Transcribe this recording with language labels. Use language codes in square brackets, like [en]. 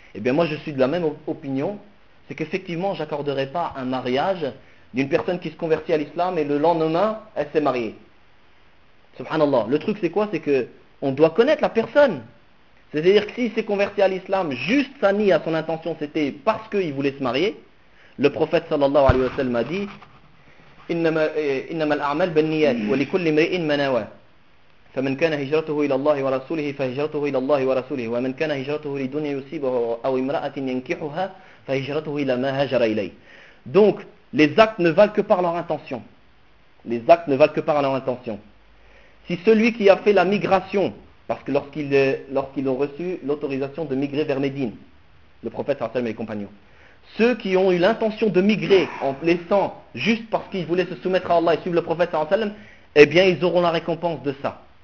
[fr] Eh bien moi je suis de la même opinion, c'est qu'effectivement je n'accorderai pas un mariage d'une personne qui se convertit à l'islam et le lendemain, elle s'est mariée. Subhanallah. Le truc c'est quoi? C'est que on doit connaître la personne. C'est-à-dire que s'il s'est converti à l'islam, juste sa nia, son intention c'était parce qu'il voulait se marier, le prophète sallallahu alayhi wa sallam a dit, [ar] innama al-a'mal bin niyyat wa li kulli imri'in ma nawa. فمن كان هجرته إلى الله ورسوله فهجرته إلى الله ورسوله ومن كان هجرته لدنيا يصيبه أو امرأة ينكحها فهجرته إلى ما هاجر إليه. [fr] Donc les actes ne valent que par leur intention. Les actes ne valent que par leur intention. Si celui qui a fait la migration, parce que lorsqu'ils ont reçu l'autorisation de migrer vers Médine, le prophète sallallahu alayhi wa sallam et les compagnons, ceux qui ont eu l'intention de migrer en laissant juste parce qu'ils voulaient se soumettre à Allah et suivre le prophète sallallahu alayhi wa sallam, eh bien ils auront la récompense de ça.